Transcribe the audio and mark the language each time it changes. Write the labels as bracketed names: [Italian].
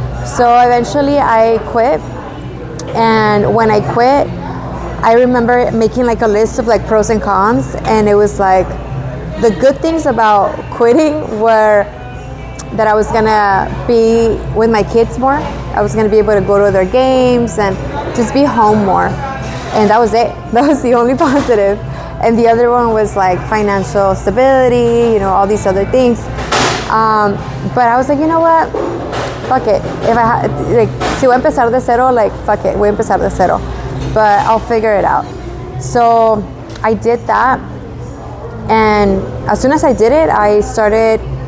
[English] So eventually I quit, and when I quit, I remember making like a list of like pros and cons, and it was like the good things about quitting were that I was gonna be with my kids more. I was gonna be able to go to their games and just be home more, and that was it. That was the only positive. And the other one was like financial stability, all these other things. But I was like, you know what? Fuck it. If I [Spanish] si voy a empezar de cero, [English] like fuck it, [Spanish] voy a empezar de cero. [English] But I'll figure it out. So I did that, and as soon as I did it, I started.